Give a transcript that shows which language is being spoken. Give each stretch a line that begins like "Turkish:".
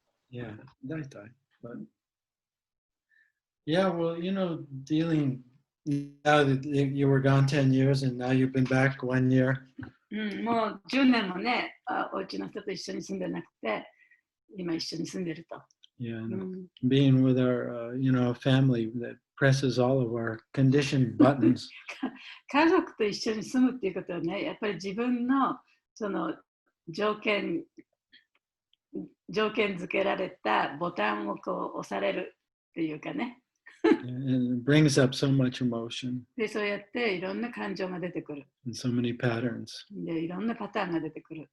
English: Yeah, but yeah, well, dealing now that you were gone 10 years and now you've been back 1 year.
Japanese: もう10年もね、お家の人と一緒に住んでなくて、今一緒に住んでると。
English: Yeah, being with our, family that presses all of our conditioned buttons.
Japanese: 家族と一緒に住むっていうことはね、やっぱり自分のその条件付けられたボタンをこう押されるっていうかね。
English: And it brings up so much emotion.
Japanese: で、そうやっていろんな感情が出てくる。
English: And so many patterns.
Japanese: で、いろんなパターンが出てくる。